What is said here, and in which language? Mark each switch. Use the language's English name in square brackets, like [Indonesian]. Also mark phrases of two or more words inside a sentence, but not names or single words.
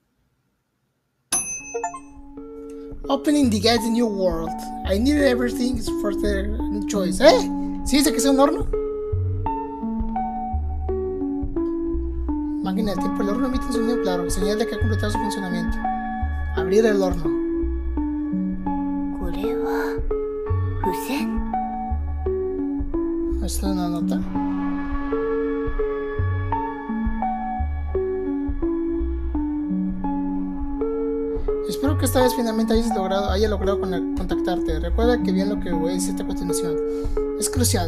[English] Opening the gate in new world. I needed everything for the choice. [Spanish] ¿Sí dice que es un horno? Máquina del tiempo. El horno emite un sonido claro, señal de que ha completado su funcionamiento. Abrir el horno. [Japanese] これは付箋？ [Spanish] ¿Esto es una nota? Espero que esta vez finalmente haya logrado contactarte. Recuerda que bien lo que voy a decirte a continuación es crucial.